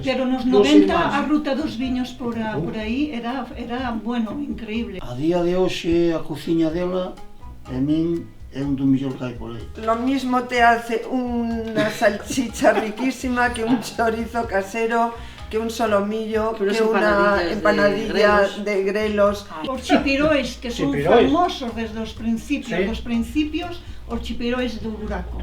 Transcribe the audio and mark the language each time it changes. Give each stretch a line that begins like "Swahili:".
Galician: Pero nos 90 a ruta dos viños por aí era, bueno, increíble. A día de hoxe a cociña dela, a min, é un do millor que hai por aí.
Spanish: Lo mismo te hace una salchicha riquísima que un chorizo casero, que un solomillo, que una empanadilla de grelos.
Galician: Os chipirois, que son famosos desde os principios, os chipirois do buraco.